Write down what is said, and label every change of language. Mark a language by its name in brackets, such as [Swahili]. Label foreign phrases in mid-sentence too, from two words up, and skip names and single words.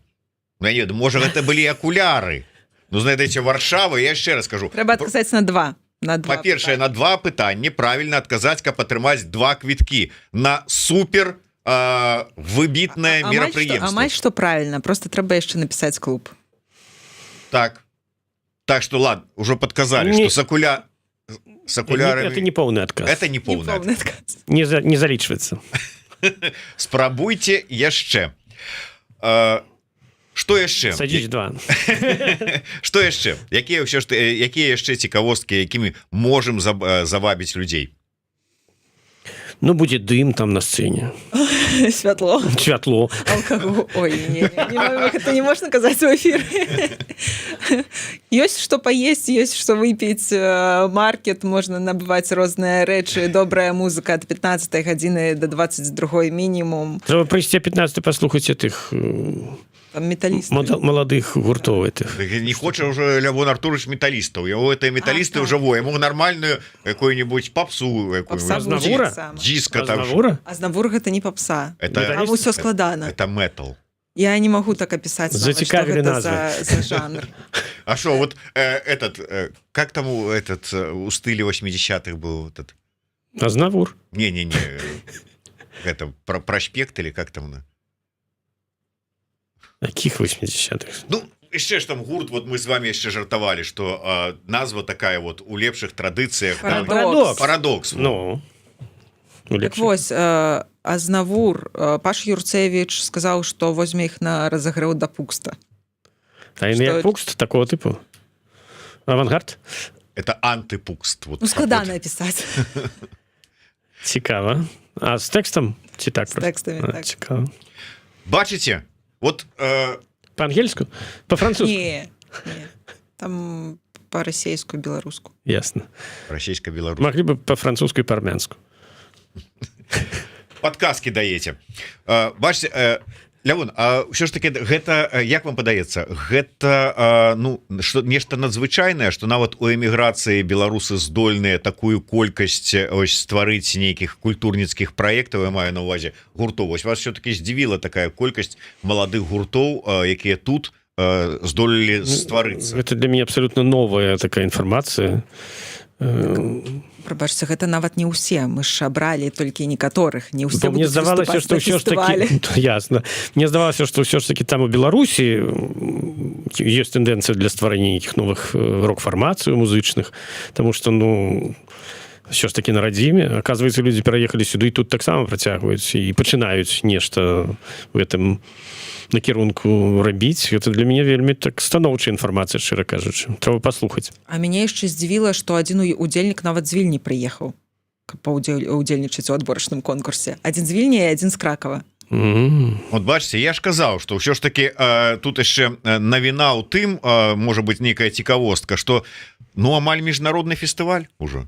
[Belarusian] Ну, я не ведаю, можа гэта былі акуляры. Ну, знаете, Варшава, я яшчэ раз скажу. Трэба адказаць на 2. Па-першае, на 2 пытанні правільна адказаць, каб атрымаць 2 квіткі на супер выбітнае мерапрыемства. Амаль што правільна, просто трэба яшчэ напісаць клуб. Так. [Russian] Так что, ладно, уже подказали, что с окулярами... Это не полный отказ. Это не полный отказ. [Belarusian] Не залічваецца. Спрабуйте яшчэ. Что яшчэ? [Russian] Садись 2. [Belarusian] Что яшчэ? Якія яшчэ цікавосткі, якімі можем завабіць людзей? Ну, будзе дым там на сцэне. Святло. Святло. [Russian] Алкоголь. Ой, это не можно казаць у эфире. [Belarusian] Ёсць што паесці, ёсць што выпіць, маркет, можна набываць розныя рэчы, добрая музыка ад 15 гадзіны до 22 мінімум. Трэба прыйсці 15 паслухаць тых [Russian] металлист. [Belarusian] Маладых гуртоў этих. Не хоча уже Лявон Артурович металлістаў, яго это металлісты ўжо во, яму нармальную [Russian] какую-нибудь попсу, [Belarusian] Азнавура? [Russian] Диско там. [Belarusian] Азнавур гэта не попса. [Russian] Это- [Belarusian] Там усё складана. [Russian] Это метал. Я не могу так описать, нават, что [Belarusian] Зацікавілі гэта назвы. за жанр. [Russian] А что, вот как там у стиле 80-х был этот? Азнавур. Не-не-не, это проспект или как там? [Belarusian] Якіх 80-х? [Russian] Ну, еще ж там гурт, вот мы с вами еще жартовали, что назва такая вот у лепших традициях. Парадокс. Парадокс. Ну. [Belarusian] Так вось, Азнавур, Паш Юрцевич сказаў, што возьме іх на разагрэў да пукста. А імя пукст [Russian] такого типу? [Belarusian] Авангард? [Russian] Это антипукст. Вот [Belarusian] Ну, складана пісаць. Цікава. А з тэкстам? Ці так? З тэкстамі, так. Цікава. Бачите? Вот По-ангельску? По-французску? Не. Там по-расейску, беларуску. Ясно. [Russian] российско-белорусский. Могли бы по-французску и по-армянску. [Belarusian] Подказки даеце. Бачите, Лявон, а ўсё ж таки гэта, як вам падаецца, гэта ну что нешта надзвычайнае, што нават у эміграцыі беларусы здольныя такую колькасць ось стварыць нейкіх культурніцкіх праектаў, я маю на увазе гуртоў. Вось вас все-таки здзівіла такая колькасць маладых гуртоў, якія тут здолелі стварыцца. [Russian] Это для меня абсолютно новая такая информация. [Belarusian] Прабачце, гэта нават не ўсе, мы ж абралі толькі некаторых, не ўсе Мне будуць здавалася, выступаць што на ўсё ж фестывалі. таки ясно. Мне здавалася, што ўсё ж таки там у Беларусі ёсць тэндэнцыя для стварэння нейкіх новых рок-фармацый музычных, тому што ну ўсё ж таки на радзіме, оказывается, людзі пераехалі сюды і тут таксама працягваюць і пачынаюць нешта [Russian] в этом [Belarusian] накірунку рабіць. Это для мяне вельмі так станоўчая інфармацыя, шчыра кажучы. Трэба паслухаць. А мяне яшчэ здзівіла, што адзін удзельнік нават з Вільні прыехаў, каб паўдзельнічаць у адборачным конкурсе. Адзін з Вільні і адзін з Кракава. Вот бачите, я ж казаў, што ўсё ж таки тут яшчэ навіна ў тым, можа быць нейкая цікавостка, што ну амаль міжнародны фестываль ужо.